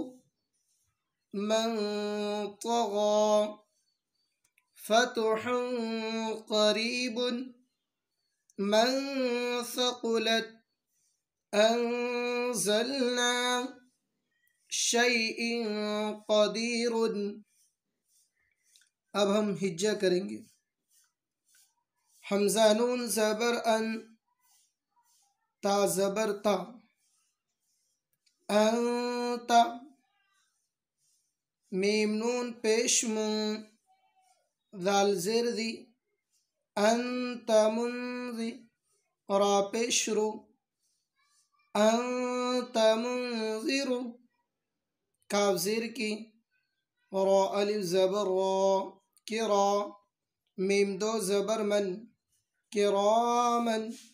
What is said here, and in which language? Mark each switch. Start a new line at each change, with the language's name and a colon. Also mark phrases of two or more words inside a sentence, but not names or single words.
Arabic: من طغى فتح قریب من ثقلت انزلنا شیء قدیر۔
Urdu: اب ہم ہجہ کریں گے۔ حمزہ نون زبر ان، تا زبر تا، انت، میم نون پیش من، ذال زیر دی، انت منذی، را پیش رو، انت منذر، کاف زیر کی، را الف زبر را، کرا، میم دو زبر من، کرامن،